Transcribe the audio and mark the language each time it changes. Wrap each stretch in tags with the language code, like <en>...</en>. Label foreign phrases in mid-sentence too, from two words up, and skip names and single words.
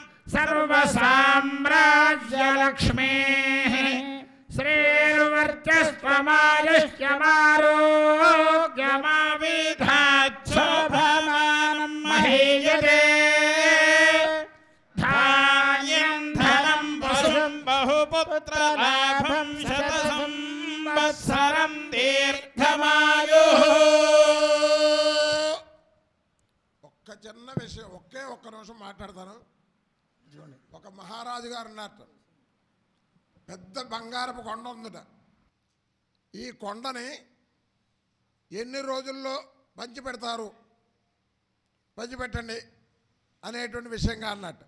<sa>सर्वसाम्राज्यलक्ष्मीः श्रीर्वर्चस्वमायुष्यमारोग्यमाविधाच्छोभमानं महीयते धान्यं धनं पशुं बहुपुत्रलाभं शतसंवत्सरं दीर्घमायुः</sa> <te>ఒక్క చిన్న విషయం ఒక్క నిమిషం మాట్లాడతాను. ఒక మహారాజు గారు అన్నట్టు పెద్ద బంగారపు కొండ ఉందట. ఈ కొండని ఎన్ని రోజుల్లో పంచిపెడతారు, పంచిపెట్టండి అనేటువంటి విషయంగా అన్నట్టు.</te>